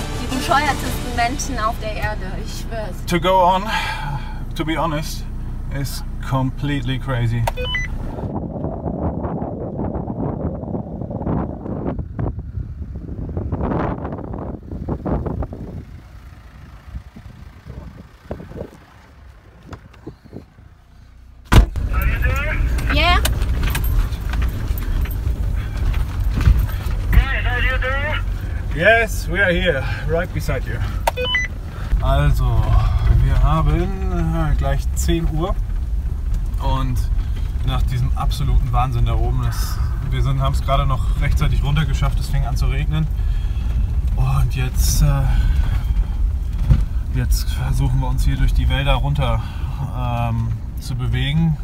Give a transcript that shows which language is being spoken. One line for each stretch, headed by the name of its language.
German: Bescheuertesten Menschen auf der Erde, ich schwör's.
English: To go on, to be honest, is completely crazy. Yeah? Yes, we are here, right beside you.
German: Also, wir haben gleich 10 Uhr und nach diesem absoluten Wahnsinn da oben, wir haben es gerade noch rechtzeitig runter geschafft, es fing an zu regnen und jetzt versuchen wir uns hier durch die Wälder runter zu bewegen.